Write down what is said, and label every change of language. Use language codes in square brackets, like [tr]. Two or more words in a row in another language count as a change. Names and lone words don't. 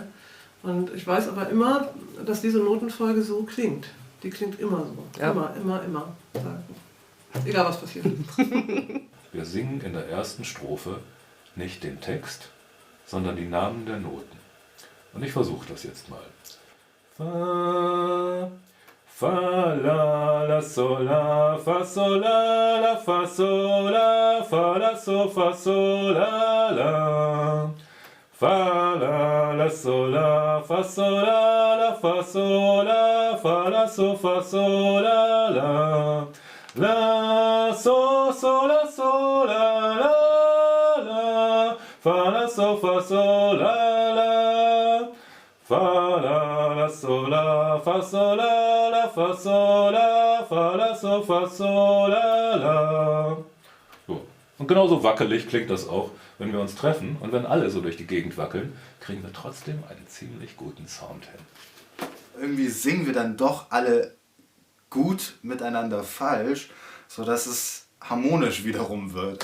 [de] Und ich weiß aber immer, dass diese Notenfolge so klingt. Die klingt immer so. Ja. Immer. Egal was passiert. Wir singen in der ersten Strophe nicht den Text, sondern die Namen der Noten. Und ich versuche das jetzt mal. Fa, Fa, La, La, Sol, La, Fa, Sol, La, La, Fa, Sol, La, Fa, La, So, Fa, Sol, La, La. Fa, La, La, Sol, La, Fa, Sol, La, La, Fa, Sol, La, Fa, La, So, Fa, Sol, La, La. La, So, Sol, La, Sol, La, La, La. Fa, La, So, Fa, Sol, La, La. Fa, La, Sol, La, Fa, Sol, La, La, Fa, Sol, La, Fa, La, So, Fa, Sol, La, La. So. Und genauso wackelig klingt das auch, wenn wir uns treffen. Und wenn alle so durch die Gegend wackeln, kriegen wir trotzdem einen ziemlich guten Sound hin. Irgendwie singen wir dann doch alle gut miteinander falsch, sodass es harmonisch wiederum wird.